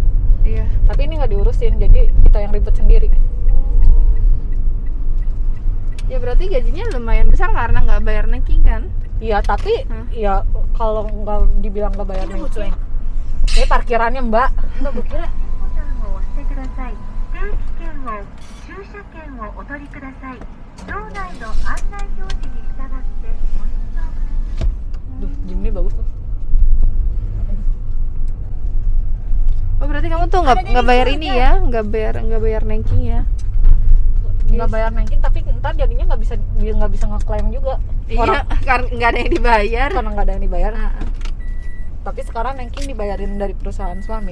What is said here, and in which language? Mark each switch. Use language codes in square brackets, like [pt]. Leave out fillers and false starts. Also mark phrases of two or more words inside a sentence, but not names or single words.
[id] Iya. Tapi ini nggak diurusin, jadi kita yang ribet sendiri. Ya berarti gajinya lumayan besar karena nggak bayar nengking kan? Iya, tapi ya kalau nggak dibilang nggak bayar nengking. Ini parkirannya Mbak. Enggak, gue kira [ja] を押してください。定期券を駐車券をお取りください。場内の案内表示に従ってご視聴ください。 [id] Duh, Jim ini bagus tuh. Oh berarti kamu tuh nggak bayar ini ya, nggak bayar nengking ya? Nggak bayar nengking, tapi ntar jadinya nggak bisa ngeklaim juga. Iya, karena nggak ada yang dibayar. Karena nggak ada yang dibayar. Tapi sekarang nengking dibayarin dari perusahaan suami.